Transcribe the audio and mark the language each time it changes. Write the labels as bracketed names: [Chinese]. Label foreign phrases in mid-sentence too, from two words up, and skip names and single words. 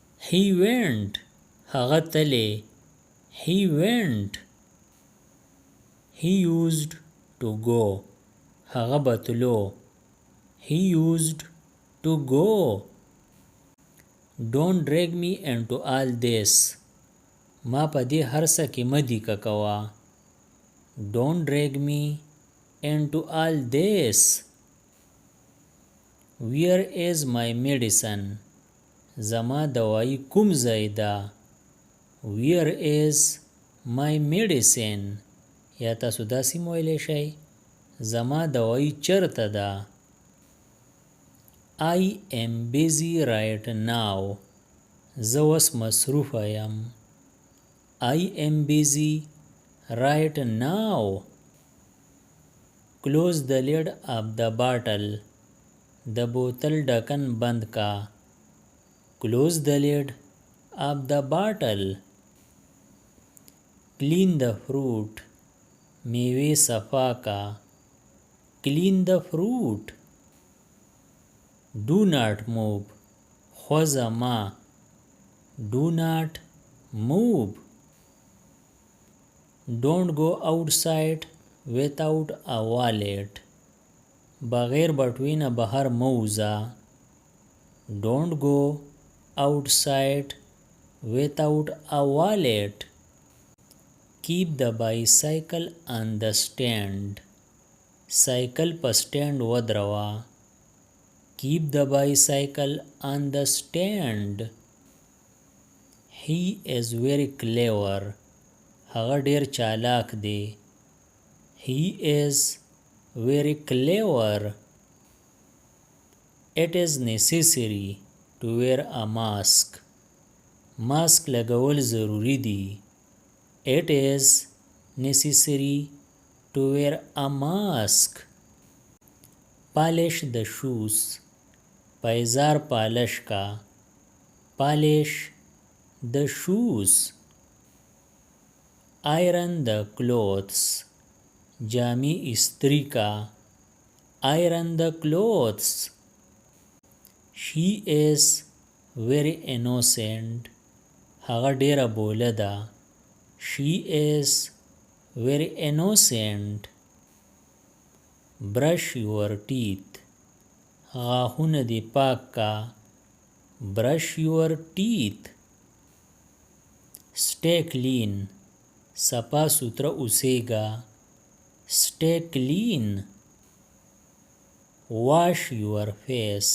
[English] He went. [Pashto] هغه تلی. [English] He went. He used to go. [Pashto] هغه بتلو. [English] He used to go. Don't drag me into all this. [Pashto] ما په دې هر څه کې مدی کوا. [English] Don't drag me into all this. Where is my medicine? [Pashto] زما دوايي کوم ځای ده. [English] Where is my medicine? [Pashto] یا تاسو داسې مویلی شئ زما دوايي چرته ده. [English] I am busy right now. [Pashto] زه اوس مصروفه یم. [English] I am busy right now. Close the lid of the bottle. [Pashto] د بوتل ډکن بند کا. [English] Close the lid of the bottle. Clean the fruit. [Pashto] میوه صفا کا. [English] Clean the fruit. Do not move. [Pashto] خوځه ما. [English] Do not move. Don't go outside without a wallet. [Pashto] بغیر بټوې نه بهر مه وځه. [English] Don't go outside without a wallet. Keep the bicycle on the stand. [Pashto] سایکل په سټینډ ودروا. [English] Keep the bicycle on the stand. He is very clever. [Pashto] هغه ډیر چالاک دی. [English] He is very clever. It is necessary to wear a mask. [Pashto] ماسک لګول ضروری دی. [English] It is necessary to wear a mask. Polish the shoes. [Pashto] پایزار پالش کا. [English] Polish the shoes. Iron the clothes. [Pashto] جامی استری کا. [English] Iron the clothes. She is very innocent. [Pashto] هغه ډیره بوله ده. [English] She is very innocent. Brush your teeth. [Pashto] غاښونه دې پاک کا. [English] Brush your teeth. Stay clean. [Pashto] صفا سوتره اوسیږه. [English] Stay clean. Wash your face.